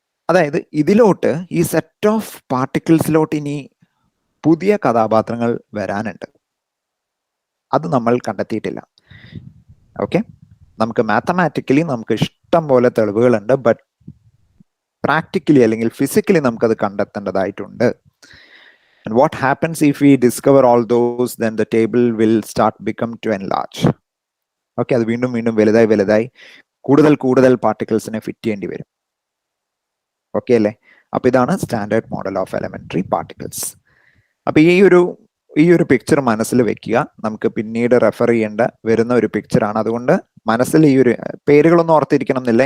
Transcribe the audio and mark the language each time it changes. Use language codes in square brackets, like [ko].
[ml] അതായത് ഇതിലോട്ട്, ഈ സെറ്റ് ഓഫ് പാർട്ടിക്കിൾസിലോട്ട് ഇനി പുതിയ കഥാപാത്രങ്ങൾ വരാനുണ്ട്. അത് നമ്മൾ കണ്ടെത്തിയിട്ടില്ല. ഓക്കെ, നമുക്ക് മാത്തമാറ്റിക്കലി നമുക്ക് ഇഷ്ടം പോലെ തെളിവുകളുണ്ട്, ബട്ട് പ്രാക്ടിക്കലി അല്ലെങ്കിൽ ഫിസിക്കലി നമുക്കത് കണ്ടെത്തേണ്ടതായിട്ടുണ്ട്. [en] And what happens if we discover all those, then the table will start become to enlarge. [ml] Okay, അത് വീണ്ടും വീണ്ടും വലുതായി കൂടുതൽ പാർട്ടിക്കിൾസിനെ ഫിറ്റ് ചെയ്യേണ്ടി വരും. ഓക്കെ അല്ലേ? അപ്പൊ ഇതാണ് standard model of elementary particles. അപ്പൊ ഈ ഒരു പിക്ചർ മനസ്സിൽ വെക്കുക. നമുക്ക് പിന്നീട് റെഫർ ചെയ്യേണ്ട വരുന്ന ഒരു പിക്ചറാണ്. അതുകൊണ്ട് മനസ്സിൽ ഈ ഒരു പേരുകളൊന്നും ഓർത്തിരിക്കണം എന്നില്ല.